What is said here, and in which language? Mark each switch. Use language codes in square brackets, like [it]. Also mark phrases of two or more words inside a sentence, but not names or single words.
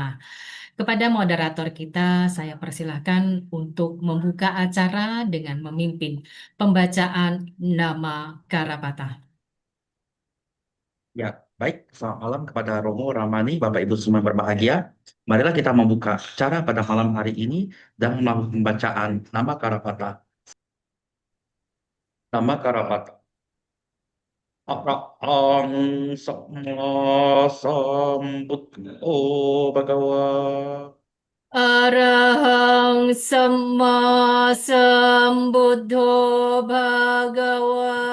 [id] Kepada moderator kita, saya persilahkan untuk membuka acara dengan memimpin pembacaan nama Karapata. Ya, baik. Selamat malam kepada Romo, Ramani, Bapak Ibu semua yang berbahagia. Marilah kita membuka acara pada malam hari ini dan melakukan pembacaan nama Karapata. Nama Karapata. [pi] Arahang Samma Sambuddho Bhagawa. Arahang Samma Sambuddho Bhagawa.